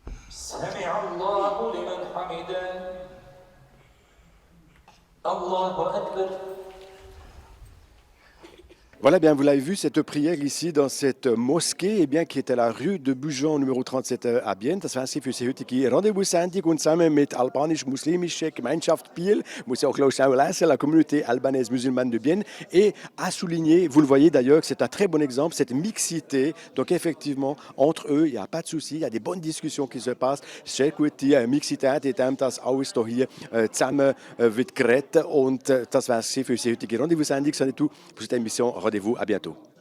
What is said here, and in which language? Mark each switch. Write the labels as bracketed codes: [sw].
[ar] سمع الله لمن حمده الله أكبر. [fr] Voilà, bien, vous l'avez vu, cette prière ici dans cette mosquée, eh bien, qui est à la rue de Bujon, numéro 37 à Bienne. [de] Das war sie für die heutige Rendezvous-Sendung und zusammen mit albanisch-muslimische Gemeinschaft Biel, muss auch schnell lesen, [fr] la communauté albanaise musulmane de Bienne, et à souligner, vous le voyez d'ailleurs, que c'est un très bon exemple, cette mixité. Donc effectivement, entre eux, il n'y a pas de souci, il y a des bonnes discussions qui se passent. [de] Sehr gute Mixität, in dem das alles hier zusammen wird geredet. Und das war sie für die heutige Rendezvous-Sendung. [fr] C'est tout pour cette émission. Rendez-vous, à bientôt.